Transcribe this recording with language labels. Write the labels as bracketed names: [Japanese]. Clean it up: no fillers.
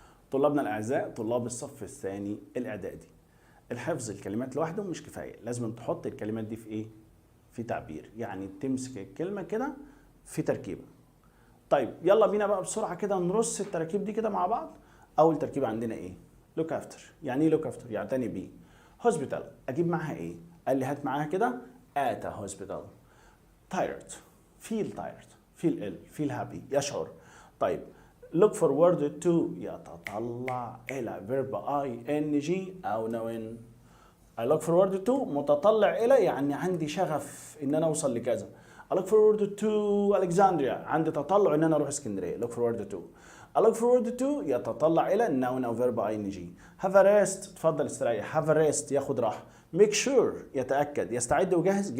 [Arabic] طلابنا الأعزاء طلاب الصف الثاني الإعدادي، الحفظ الكلمات لوحده مش كفاية، لازم تحط الكلمات دي في ايه؟ في تعبير، يعني تمسك الكلمة كده في تركيبة. طيب يلا بينا بقى بسرعة كده نرص التراكيب دي كده مع بعض. أول تركيبة عندنا ايه؟ look after. يعني ايه look after؟ يعتني بيه. hospital أجيب معاها ايه؟ قال لي هات معاها كده at a hospital. [English] tired feel ill feel happy [Arabic] يشعر. [English] طيب look forward to [Arabic] يتطلع إلى [English] verb ing أو noun. [Arabic] I look forward to متطلع إلى يعني عندي شغف إن أنا أوصل لكذا. [English] I look forward to Alexandria [Arabic] عندي تطلع إن أنا أروح اسكندرية. [English] look forward to. I look forward to [Arabic] يتطلع إلى [English] noun أو verb ing. have a rest [Arabic] تفضل استريح. have a rest ياخد راحة. make sure يتأكد يستعد وجاهز.